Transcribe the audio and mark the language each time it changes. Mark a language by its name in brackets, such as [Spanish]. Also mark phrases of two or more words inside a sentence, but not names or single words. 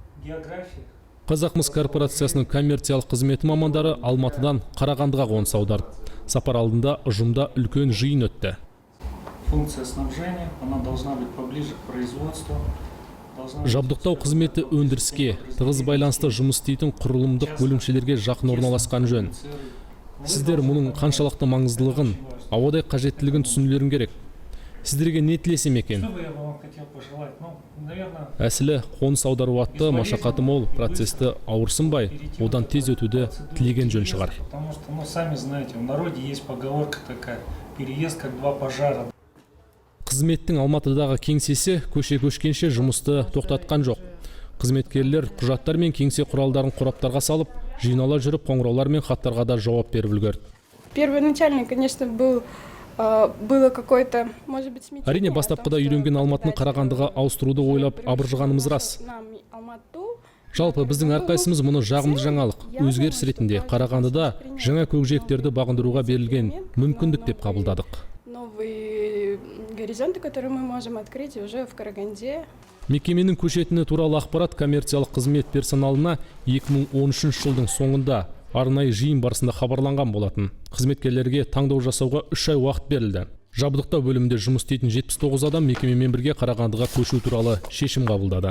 [Kazakh] Қазақмыс корпорациясының коммерциялық қызметі мамандары Алматыдан Қарағандыға қоныс аударды. Сапар алдында ұжымда үлкен жиын өтті. [Russian] Функция снабжения, она должна быть поближе к производству. [Kazakh] Жабдықтау қызметі өндіріске, тығыз байланысты жұмыс істейтін құрылымдық бөлімшелерге жақын орналасқан жөн. Сіздер мұның қаншалықты маңыздылығын, ауадай қажеттілігін түсінулерің керек. Сіздерге не тілесем екен? Әсілі қоныс аудару атты машақаты мол процесті ауырсынбай, одан тез өтуді тілеген жөн шығар. [Russian] Потому что, сами знаете, в народе есть поговорка такая: переезд как два пожара. [Kazakh] Қызметтің Алматыдағы кеңсесі көше көшкенше жұмысты тоқтатқан жоқ. Қызметкерлер құжаттар мен кеңсе құралдарын қораптарға салып, жинала жүріп қоңыраулар мен хаттарға да жауап беріп үлгерді. [Russian] Первоначально, конечно, было какое-то, может быть, смятение. [Kazakh] Әрине бастапқыда үйренген Алматыны Қарағандыға ауыстыруды ойлап абыржығанымыз рас. Жалпы біздің әрқайсымыз мұны жағымды жаңалық, өзгеріс ретінде Қарағандыда жаңа көкжиектерді бағындыруға берілген мүмкіндік деп қабылдадық. [Russian] Новые горизонты, которые мы можем открыть уже в Караганде. [Kazakh] Мекеменің көшетіні туралы ақпарат коммерциялық қызмет персоналына 2013 жылдың соңында арнайы жиын барысында хабарланған болатын. Қызметкерлерге таңдау жасауға 3 ай уақыт берілді. Жабдықтау бөлімінде жұмыс істейтін 79 адам мекемемен бірге Қарағандыға көшу туралы шешім қабылдады.